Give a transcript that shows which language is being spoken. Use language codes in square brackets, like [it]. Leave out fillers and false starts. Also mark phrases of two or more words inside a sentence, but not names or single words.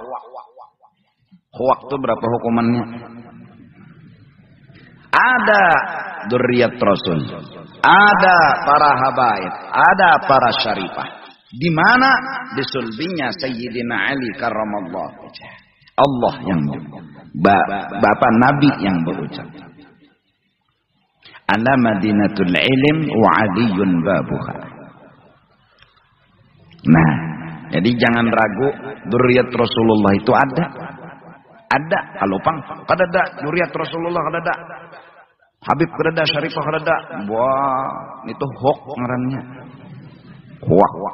[bjn] Hoak itu berapa hukumannya? Ada [ar] ذرية رسول, [bjn] ada para habaib, ada para syarifah. Di mana? Di sulbinya Sayyidina Ali [ar] كرم الله وجهه. [bjn] Allah yang Bapak Nabi yang berucap, [ar] ألا مدينة العلم وعلي بابها. [bjn] Nah, jadi jangan ragu, [ar] ذرية رسول الله [bjn] itu ada. Ada, alupang kadada [ar] ذرية رسول الله [bjn] kadada. Habib kadada, Syarifah kadada. Wah, itu hoak ngarannya. Hoak.